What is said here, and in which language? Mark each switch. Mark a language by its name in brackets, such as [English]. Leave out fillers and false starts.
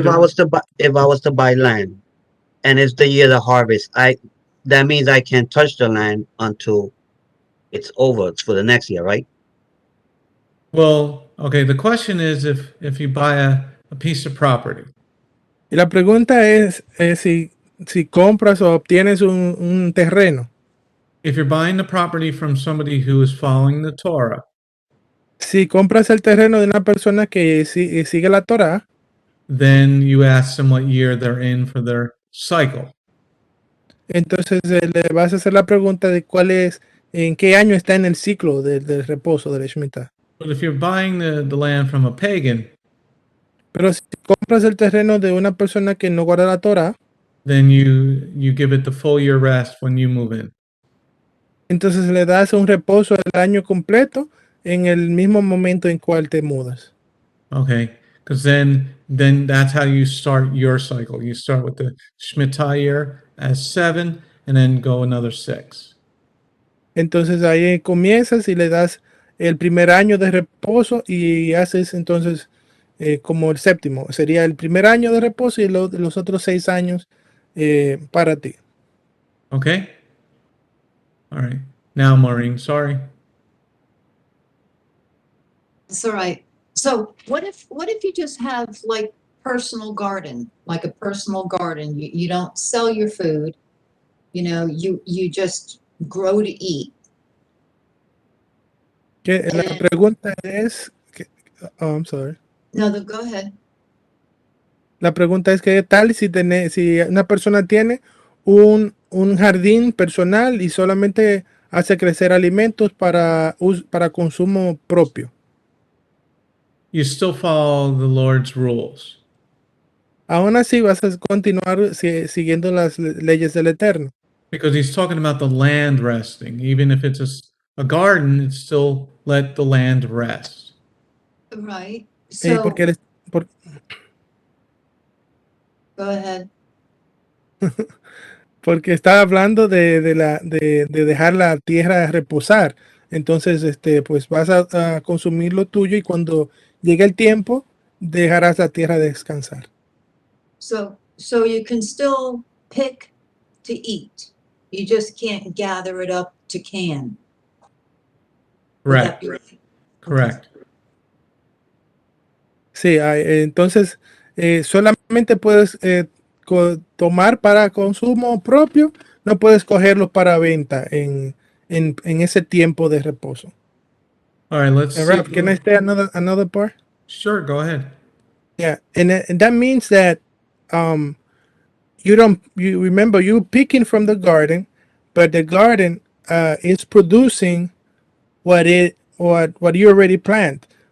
[English] hard to- if I was to buy land and it's the year of harvest, that means I can't touch the land until it's over. It's for the next year, right? Well, okay. The question is if you buy a piece of property, [Spanish] Y la pregunta es si compras o obtienes un terreno. [English] if you're buying the property from somebody who is following the Torah, [Spanish] Si compras el terreno de una persona que sigue la Torah, [English] then you ask them what year they're in for their cycle. [Spanish] entonces le vas a hacer la pregunta de en qué año está en el ciclo del reposo de la Shemitah. [English] But if you're buying the land from a pagan, [Spanish] Pero si compras el terreno de una persona que no guarda la Torah, [English] then you give it the full year rest when you move in. [Spanish] entonces le das un reposo el año completo en el mismo momento en cual te mudas. [English] Okay, because then that's how you start your cycle. You start with the Shemitah year as 7, and then go another 6. [Spanish] Entonces ahí comienzas y le das el primer año de reposo y haces entonces como el séptimo. Sería el primer año de reposo y los otros 6 años para ti. [English] Okay. All right. Now, Maureen, sorry. It's all right. So what if you just have like personal garden, like a personal garden? You don't sell your food, you just grow to eat. [Spanish] Que la pregunta es, [English] I'm sorry. No, go ahead. [Spanish] La pregunta es qué tal si una persona tiene un jardín personal y solamente hace crecer alimentos para consumo propio. [English] You still follow the Lord's rules. [Spanish] Aún así vas a continuar siguiendo las leyes del Eterno. [English] Because he's talking about the land resting. Even if it's a garden, it's still let the land rest. Right. So go ahead. [Spanish] Porque está hablando de dejar la tierra reposar. Entonces, pues vas a consumir lo tuyo y cuando llegue el tiempo, dejarás la tierra descansar. [English] So you can still pick to eat. You just can't gather it up to can. Correct. Correct. [Spanish] Sí, entonces solamente puedes tomar para consumo propio, no puedes cogerlo para venta en ese tiempo de reposo. [English] All right, let's see. Ralph, can I say another part? Sure, go ahead. Yeah, and that means that you remember you picking from the garden, but the garden is producing what you already planted.